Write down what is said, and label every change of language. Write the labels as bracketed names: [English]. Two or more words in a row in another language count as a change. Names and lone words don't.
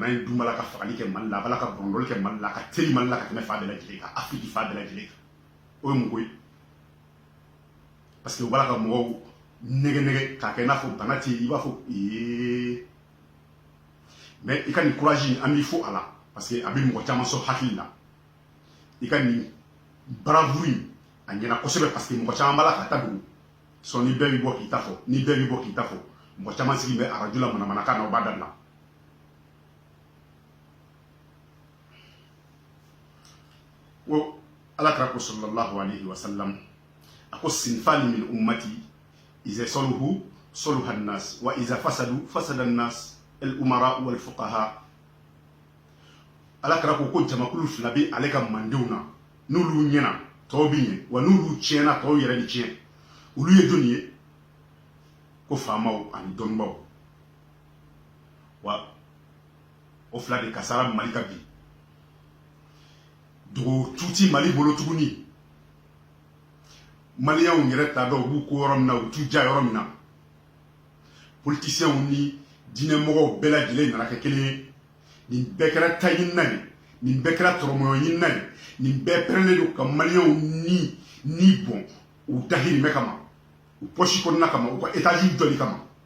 [Bambara] bana in dun b'a la ka fagali kɛ Mali la a b'a la ka bɔnɔbɔli kɛ Mali la a ka teli Mali la ka tɛmɛ fa bɛɛ lajɛlen kan Afrique fa bɛɛ lajɛlen kan o ye mun ko ye [French] parce que [Bambara] u b'a la ka mɔgɔw nɛgɛ nɛgɛ k'a kɛ i n'a fɔ bana tɛ yen i b'a fɔ mais i ka nin courage an b'i fo a la [French] parce que [Bambara] a bɛ mɔgɔ caman sɔn hakili la i ka nin bravoure in a ɲɛna kosɛbɛ [French] parce que [Bambara] mɔgɔ caman b'a la ka ta dogo sɔn ni bɛɛ bɛ bɔ k'i ta fɔ ni bɛɛ bɛ bɔ k'i ta fɔ mɔgɔ caman sigi bɛ arajo la manamanakan na o b'a dabila ko alakira ko [Arabic] صلى الله عليه وسلم [Bambara] a ko [Arabic] صنفان من أمتي إذا صلحا صلح الناس وإذا فسدا فسد الناس الأمراء والفقهاء [Bambara] alakira ko jamakulu fila bɛ ale ka mandenw na n'olu ɲɛna tɔw bɛ ɲɛ wa n'olu tiɲɛna tɔw yɛrɛ de tiɲɛ olu ye jɔnni ye ko faamaw ani dɔnnibaw wa o fila de kasara Mali ka bi dogo tuuti Mali bolo tuguni maliyɛnw yɛrɛ t'a dɔn u b'u ko yɔrɔ min na u t'u ja yɔrɔ min na politiciens ni diinɛmɔgɔw bɛɛ lajɛlen nana kɛ kelen ye nin bɛɛ kɛra ta ɲinina ye nin bɛɛ kɛra tɔrɔmɔɲɔ ɲinina ye nin bɛɛ pɛrɛnnen don ka maliyɛnw ni bɔn u dahirimɛ kama u pɔsi kɔnɔna kama u ka étage jɔli kama